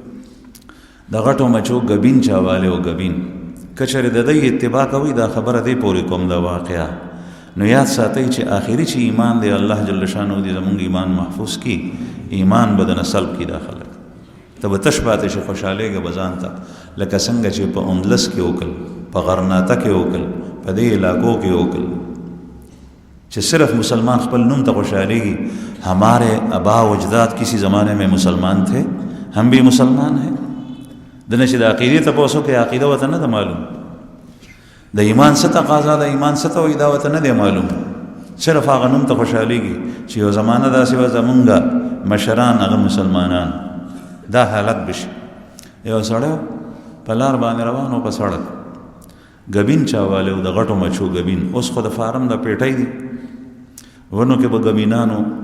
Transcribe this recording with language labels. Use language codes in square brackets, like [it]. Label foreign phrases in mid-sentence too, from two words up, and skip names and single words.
[ps] د غټو مچو ګبین چاوالی او ګبین که چېرې د دوی اتباع کوئ دا خبره دې پورې کوم دا واقعه نو یاد ساتئ چې آخري چې ایمان دی الله [ar] جل شانه [ps] دې زموږ ایمان محفوظ کی ایمان به دنه سلب کی دا خلک ته به تش پاتې شي خوشحالېږه به ځان ته لکه څنګه چې په اندلس کې وکړل په غرناطه کې وکړل په دې علاقو کې وکړل چې صرف مسلمان خپل نوم ته خوشحالېږي [ur] ہمارے آبا و اجداد کسی زمانے میں مسلمان تھے ہم بھی مسلمان ہیں [ps] دنه چې د عقیدې تپوس وکړې عقیده ورته نه ده معلوم د ایمان څه تقاضا ده ایمان څه ته وایي دا ورته نه دی معلوم صرف هغه نوم ته خوشحالېږي چې یو زمانه داسې وه زمونږ مشران هغه مسلمانان دا حالت بشي یو سړی په لار باندې روان و په سړک ګبین چاوالی و د غټو مچو ګبین اوس خو د فارم د پیټۍ دي ونو کې به ګبینانو